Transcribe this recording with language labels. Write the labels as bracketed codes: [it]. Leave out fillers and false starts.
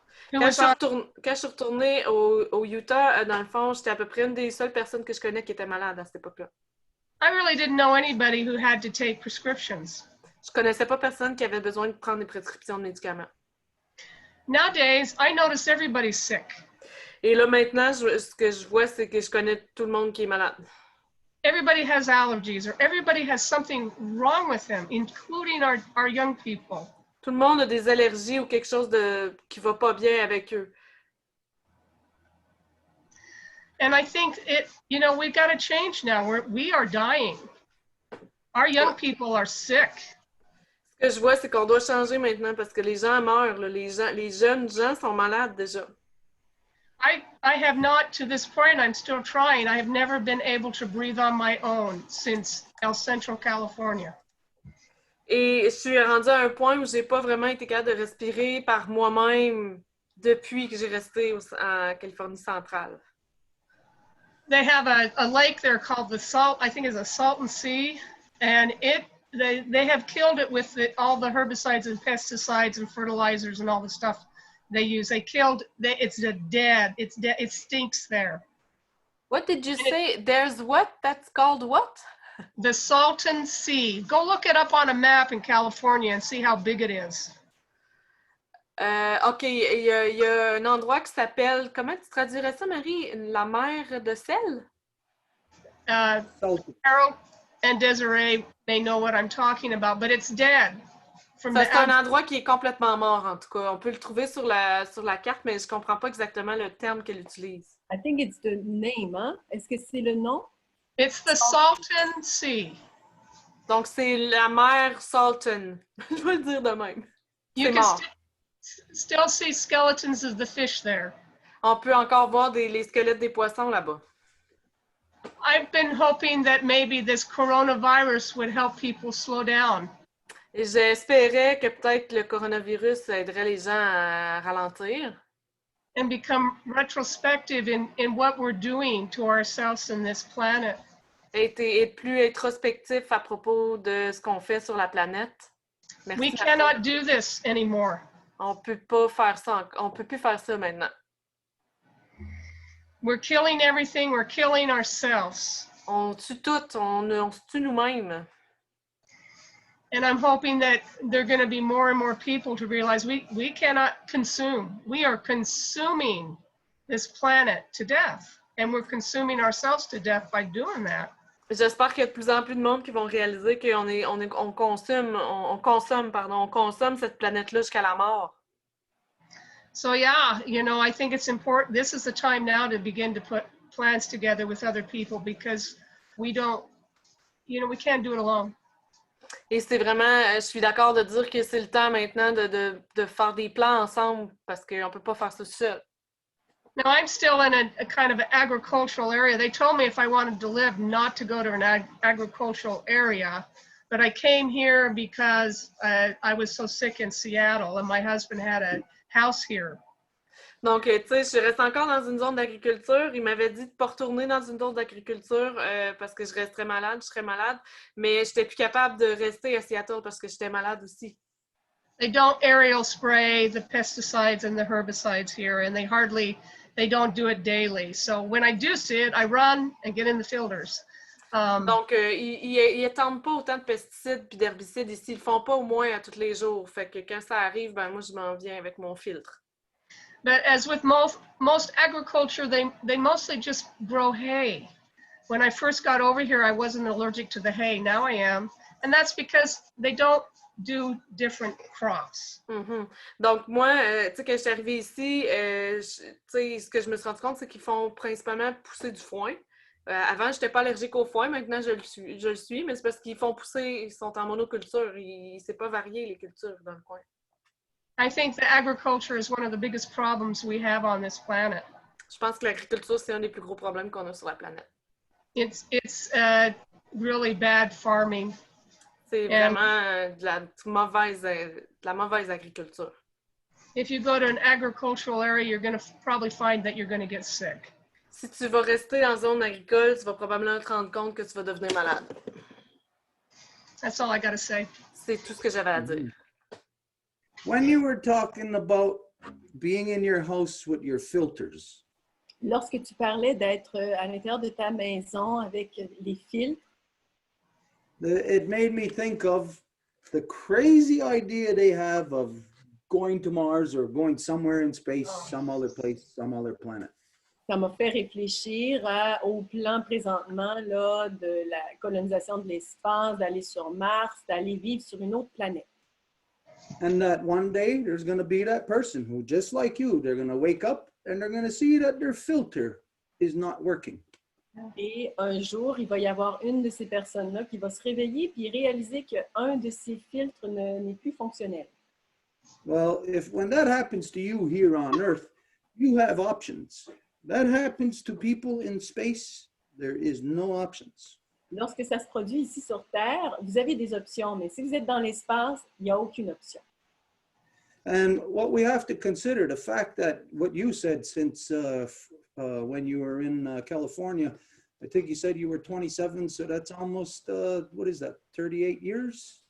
[fr] Quand je suis retournée au Utah, dans le fond, j'étais à peu près une des seules personnes que je connais qui était malade à cette époque-là. [en] I really didn't know anybody who had to take prescriptions. [fr] Je connaissais pas personne qui avait besoin de prendre des prescriptions de médicaments. [en] Nowadays, I notice everybody's sick. [fr] Et là, maintenant, ce que je vois, c'est que je connais tout le monde qui est malade. [en] Everybody has allergies or everybody has something wrong with them, including our young people. [fr] Tout le monde a des allergies ou quelque chose qui va pas bien avec eux. [en] And I think we've got to change now. We are dying. Our young people are sick. [fr] Ce que je vois, c'est qu'on doit changer maintenant parce que les gens meurent. Là. Les jeunes gens sont malades déjà. [en] I have not, to this point, I'm still trying. I have never been able to breathe on my own since El Central, California. [fr] Et je suis rendue à un point où j'ai pas vraiment été capable de respirer par moi-même depuis que j'ai resté en Californie centrale. [en] They have a lake there called the I think it's a Salton Sea, and they have killed it with all the herbicides and pesticides and fertilizers and all the stuff they use. It's dead. It stinks there. What did you say? There's what? That's called what? The Salton Sea. Go look it up on a map in California and see how big it is. [fr] OK, il y a un endroit qui s'appelle, comment tu traduirais ça, Marie? La mer de sel? [en] Harold and Desiree may know what I'm talking about, but it's dead. [fr] C'est un endroit qui est complètement mort, en tout cas. On peut le trouver sur la carte, mais je ne comprends pas exactement le terme qu'elle utilise. [en] I think it's the name, hein? [fr] Est-ce que c'est le nom? [en] It's the Salton Sea. [fr] Donc, c'est la mer Salton. Je vais le dire de même. [en] You [fr] C'est [en] can [fr] mort. [en] still see skeletons of the fish there. [fr] On peut encore voir les squelettes des poissons là-bas. [en] I've been hoping that maybe this coronavirus would help people slow down. [fr] Et j'espérais que peut-être le coronavirus aiderait les gens à ralentir. [en] And become retrospective in what we're doing to ourselves and this planet. [fr] Et plus introspectif à propos de ce qu'on fait sur la planète. Merci. [en] We cannot do this anymore. [fr] On peut pas faire ça. On peut plus faire ça maintenant. [en] We're killing everything. We're killing ourselves. [fr] On tue tout. On se tue nous-mêmes. [en] And I'm hoping that there are going to be more and more people to realize we cannot consume. We are consuming this planet to death. And we're consuming ourselves to death by doing that. [fr] J'espère qu'il y a de plus en plus de monde qui vont réaliser qu'on consomme cette planète-là jusqu'à la mort. [en] So yeah, I think it's important. This is the time now to begin to put plans together with other people because we can't do it alone. [fr] Et c'est vraiment, je suis d'accord de dire que c'est le temps maintenant de faire des plans ensemble parce qu'on ne peut pas faire ça seul. [en] Now, I'm still in a kind of an agricultural area. They told me if I wanted to live, not to go to an agricultural area. But I came here because I was so sick in Seattle, and my husband had a house here. [fr] Donc, tu sais, je reste encore dans une zone d'agriculture. Il m'avait dit de ne pas retourner dans une zone d'agriculture parce que je serais malade. Mais je n'étais plus capable de rester à Seattle parce que j'étais malade aussi. [en] They don't aerial spray the pesticides and the herbicides here, and they don't do it daily. So when I do see it, I run and get in the filters. [fr] Donc, ils n'étendent pas autant de pesticides et d'herbicides ici. Ils ne le font pas au moins à tous les jours. Fait que quand ça arrive, ben moi, je m'en viens avec mon filtre. [en] But as with most agriculture, they mostly just grow hay. When I first got over here, I wasn't allergic to the hay. Now I am. And that's because they don't do different crops. Mm-hmm. [fr] Donc, moi, tu sais, quand je suis arrivée ici, ce que je me suis rendu compte, c'est qu'ils font principalement pousser du foin. Avant, je n'étais pas allergique au foin. Maintenant, je le suis, mais c'est parce qu'ils font pousser, ils sont en monoculture. C'est pas varié, les cultures dans le coin. [en] I think the agriculture is one of the biggest problems we have on this planet. [fr] Je pense que l'agriculture, c'est un des plus gros problèmes qu'on a sur la planète. [en] It's really bad farming. [fr] C'est vraiment de la mauvaise agriculture. [en] If you go to an agricultural area, you're going to probably find that you're going to get sick. [fr] Si tu vas rester en zone agricole, tu vas probablement te rendre compte que tu vas devenir malade. [en] That's all I got to say. [fr] C'est tout ce que j'avais à dire. [en] When you were talking about being in your house with your filters. [fr] Lorsque tu parlais d'être à l'intérieur de ta maison avec les filtres, [en] it made me think of the crazy idea they have of going to Mars or going somewhere in space, some other place, some other planet. [fr] Ça m'a fait réfléchir au plan présentement là, de la colonisation de l'espace, d'aller sur Mars, d'aller vivre sur une autre planète. [en] And that one day there's going to be that person who, just like you, they're going to wake up and they're going to see that their filter is not working. [fr] Et un jour, il va y avoir une de ces personnes-là qui va se réveiller puis réaliser qu'un de ces filtres n'est plus fonctionnel. [en] Well, when that happens to you here on Earth, you have options. That happens to people in space. There is no options. [fr] Lorsque ça se produit ici sur Terre, vous avez des options, mais si vous êtes dans l'espace, il n'y a aucune option. [en] And what we have to consider, the fact that what you said since when you were in California, I think you said you were 27, so that's almost, what is that, 38 years?